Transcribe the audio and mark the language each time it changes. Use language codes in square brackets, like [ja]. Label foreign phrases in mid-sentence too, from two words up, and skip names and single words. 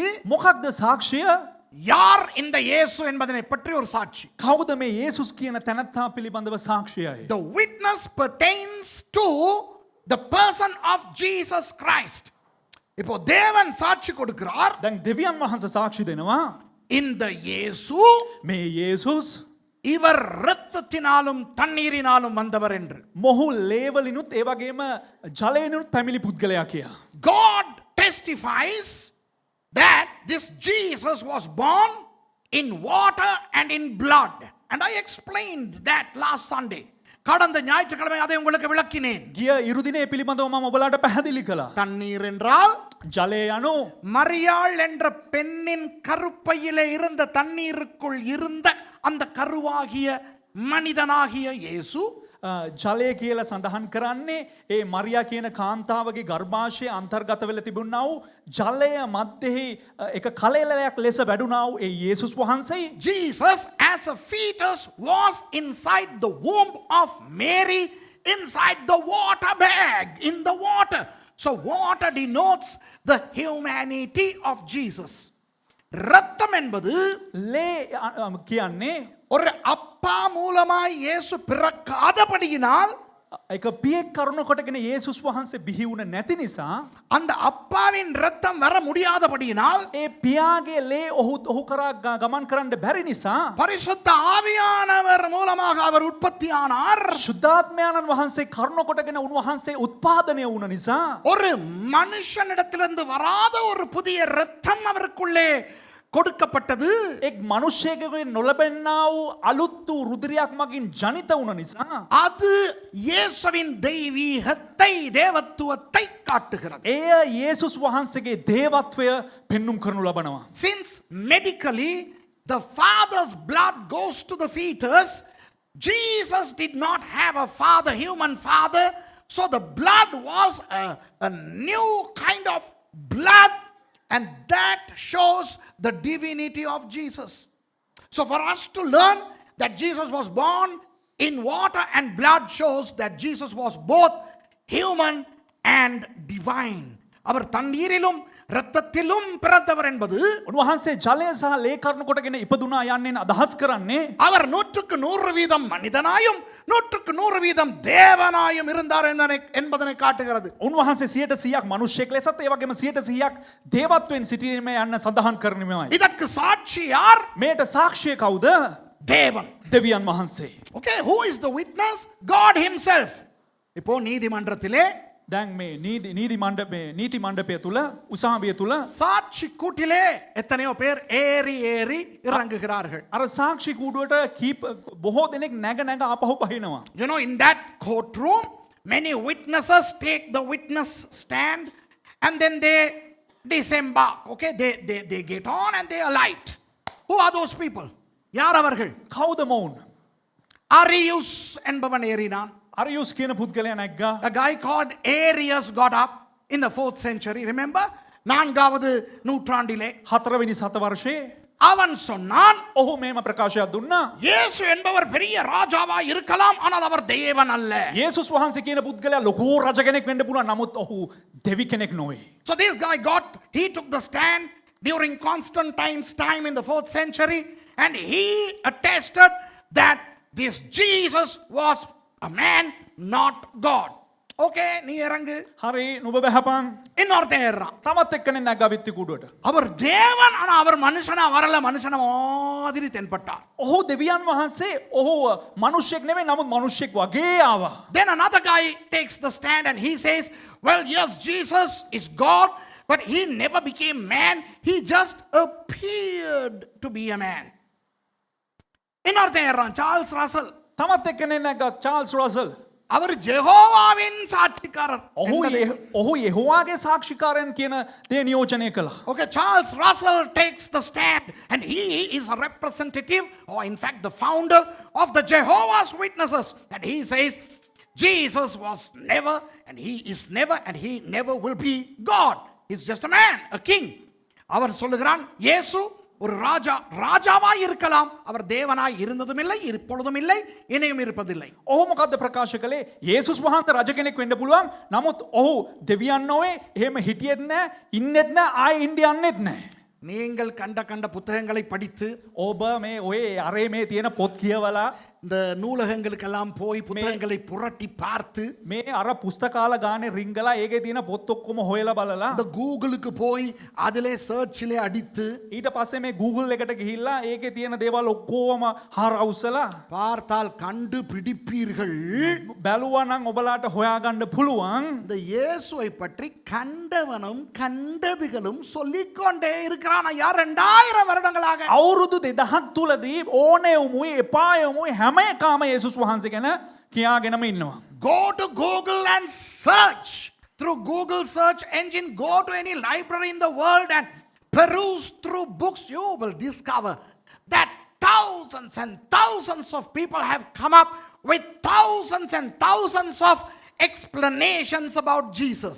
[si] මොකක්ද සාක්ෂිය? [ta] யார் இந்த இயேசு என்பதனை பற்றி ஒரு சாட்சி. [si] කවුද මේ යේසුස් කියන තැනැත්තා පිළිබඳව සාක්ෂියයි? [en] The witness pertains to the person of Jesus Christ. [ta] இப்போ தேவன் சாட்சி கொடுக்கிறார். [si] දැන් දෙවියන් වහන්සේ සාක්ෂි දෙනවා. [ta] இந்த இயேசு [si] මේ යේසුස් [ta] இவர் இரத்தத்தினாலும் தண்ணீரினாலும் வந்தவர் என்று. [si] මොහු ලේවලිනුත් ඒ වගේම ජලයෙනුත් පැමිණි පුද්ගලයා කියා. [en] God testifies that this Jesus was born in water and in blood. And I explained that last Sunday. [ta] கடந்த ஞாயிற்றுக்கிழமை அதை உங்களுக்கு விளக்கினேன். [si] ගිය ඉරුදිනේ පිළිබඳව මම ඔබලාට පැහැදිලி කළා. [ta] தண்ணீர் என்றால் [si] ජලය යනු [ta] மரியாள் என்ற பெண்ணின் கருப்பையிலே இருந்த தண்ணீருக்குள் இருந்த அந்த கருவாகிய மனிதனாகிய இயேசு [si] ජලය කියලා සඳහන් කරන්නේ ඒ මරියා කියන කාන්තාවගේ ගර්භාෂයේ අන්තර්ගත වෙලා තිබුණා වූ ජලය මැද්දෙහි එක කලෙලයක් ලෙස වැඩුණා වූ ඒ යේසුස් වහන්සේ. [en] Jesus as a fetus was inside the womb of Mary, inside the water bag, in the water. So water denotes the humanity of Jesus. [ta] ரத்தம் என்பது [si] ලේ කියන්නේ [ta] ஒரு அப்பா மூலமாய் இயேசு பிறக்காதபடியினால் [si] එක පියෙක් කරුණ කොටගෙන යේසුස් වහන්සේ බිහි වුණ නැති නිසා [ta] அந்த அப்பாவின் ரத்தம் வர முடியாதபடியினால் [si] ඒ පියාගේ ලේ ඔහු කරා ගමන් කරන්න බැරි නිසා [ta] பரிசுத்த ஆவியானவர் மூலமாக அவர் உற்பத்தியானார். [si] ශුද්ධාත්මයන්න් වහන්සේ කරුණ කොටගෙන උන්වහන්සේ උත්පාදනය වුණ නිසා [ta] ஒரு மனுஷனிடத்திலிருந்து வராத ஒரு புதிய ரத்தம் அவருக்குள்ளே கொடுக்கப்பட்டது. [si] එක් මනුෂ්‍යයෙකුගෙන් නොලබෙන්නා වූ අලුත් වූ රුධිරයක් මගින් ජනිත වුණ නිසා [ta] அது இயேசுவின் தெய்வீகத்தை, தேவத்துவத்தை காட்டுகிறது. [si] එය යේසුස් වහන්සේගේ දේවත්වය පෙන්눔 කරනු ලබනවා. [en] Since medically the father's blood goes to the fetus, Jesus did not have a father, human father, so the blood was a new kind of blood, and that shows the divinity of Jesus. So for us to learn that Jesus was born in water and blood shows that Jesus was both human and divine. [ta] அவர் தண்ணீரிலும் இரத்தத்திலும் பிறந்தவர் என்பது [si] උන්වහන්සේ ජලය සහ ලේ කරුණ කොටගෙන ඉපදුනා යන්නේ අදහස් කරන්නේ [ta] அவர் 100% மனிதனாயும் 100% தேவனாயும் இருந்தார் என்பதனை காட்டுகிறது. [si] උන්වහන්සේ 100% මනුෂ්‍යෙක් ලෙසත් ඒ වගේම 100% දේවත්වයෙන් සිටීමේ යන්න සඳහන් කරනවායි. [ta] இதற்கு சாட்சி யார்? [si] මේට සාක්ෂිය කවුද? [ta] தேவன். [si] දෙවියන් වහන්සේ. [en] Okay, who is the witness? God himself. [ta] இப்போ நீதிமன்றத்திலே [si] දැන් මේ නීති මණ්ඩපය තුල උසාවිය තුල [ta] சாட்சி கூட்டிலே எத்தனையோ பேர் ஏறி ஏறி இறங்குகிறார்கள். [si] අර සාක්ෂි කූඩුවට බොහෝ දෙනෙක් නැග නැග ආපහු පහිනවා. [en] You know, in that courtroom, many witnesses take the witness stand and then they disembark. Okay, they get on and they alight. Who are those people? [ta] யார் அவர்கள்? [si] කවුද මොවුන්? [ta] Arius என்பவன் ஏறினான். [si] අරියුස් කියන පුද්ගලයා නැග්ගා. [en] A guy called Arius got up in the 4th century. Remember? [ta] நான்காவது நூற்றாண்டிலே [si] 4 වෙනි සතවර්ෂයේ [ta] அவன் சொன்னான், [si] ඔහු මේම ප්‍රකාශයක් දුන්නා. [ta] இயேசு என்பவர் பெரிய ராஜாவா இருக்கலாம், ஆனால் அவர் தேவன் அல்ல. [si] යේසුස් වහන්සේ කියන පුද්ගලයා ලොකු රජ කෙනෙක් වෙන්න පුළුවන්. නමුත් ඔහු දෙවි කෙනෙක් නොවේ. [en] So this guy he took the stand during Constantine's time in the 4th century, and he attested that this Jesus was a man, not God. [ta] Okay, நீ இறங்கு. [si] හරි නුඹ බහැපන්. [ta] இன்னொருத்தன் ஏறான். [si] තවත් එක්කෙනෙක් නැග්ගා විත්ති කූඩුවට. [ta] அவர் தேவன், ஆனா அவர் மனுஷனா வரல, மனுஷன மாதிரி தென்பட்டார். [si] ඔහු දෙවියන් වහන්සේ ඔහු මනුෂ්‍යෙක් නෙවෙයි නමුත් මනුෂ්‍යෙක් වගේ ආවා. [en] Then another guy takes the stand and he says, well, yes, Jesus is God, but he never became man. He just appeared to be a man. [ta] இன்னொருத்தன் ஏறான், சார்ல்ஸ் ரசல். [si] තවත් එක්කෙනෙක් නැග්ගා චාල්ස් රසල්. [ta] அவர் ஜெகோவாவின் சாட்சிக்காரர். [si] ඔහු යෙහෝවාගේ සාක්ෂිකාරයන් කියන දේ නියෝජනය කළා. [en] Okay, Charles Russell takes the stand and he is a representative, or in fact the founder of the Jehovah's Witnesses, and he says Jesus was never, and he is never, and he never will be God. He's just a man, a king. [ta] அவர் சொல்லுகிறான் இயேசு ஒரு ராஜாவாய் இருக்கலாம், அவர் தேவனாய் இருந்ததும் இல்லை, இப்பொழுதும் இல்லை, இனியும் இருப்பதில்லை. [si] ඔහු මොකද්ද ප්‍රකාශ කළේ? යේසුස් වහන්සේ රජ කෙනෙක් වෙන්න පුළුවන්. නමුත් ඔහු දෙවියන් නොවේ, එහෙම හිටියෙත් නැහැ, ඉන්නෙත් නැහැ, ආයෙ ඉන්න යන්නෙත් නැහැ. [ta] நீங்கள் கண்ட புத்தகங்களை படித்து [si] ඔබ මේ ඔය අරේ මේ තියෙන පොත් කියවලා [ta] இந்த நூலகங்களுக்கெல்லாம் போய் புத்தகங்களை புரட்டி பார்த்து [si] මේ අර පුස්තකාල ගානේ රිංගලා ඒකේ තියෙන පොත් ඔක්කොම හොයලා බලලා [ta] இந்த கூகுளுக்கு போய் அதிலே சர்ச்சிலே அடித்து [si] ඊට පස්සේ මේ Google එකට ගිහිල්ලා ඒකේ තියෙන දේවල් ඔක්කොම හරවුසලා [ta] பார்த்தால் கண்டுபிடிப்பீர்கள். [si] බැලුවා නම් ඔබලාට හොයාගන්න පුළුවන් [ta] இந்த இயேசுவை பற்றி கண்டவனும் கண்டதுகளும் சொல்லிக்கொண்டே இருக்கிறான் ஐயா 2000 வருடங்களாக. [si] අවුරුදු 2000ක් තුලදී ඕනෙවුමුයි එපායවුමුයි හැම එකම යේසුස් වහන්සේ ගැන කියාගෙනම ඉන්නවා. [en] Go to Google and search. Through Google search engine, go to any library in the world and peruse through books. You will discover that thousands and thousands of people have come up with thousands and thousands of explanations about Jesus.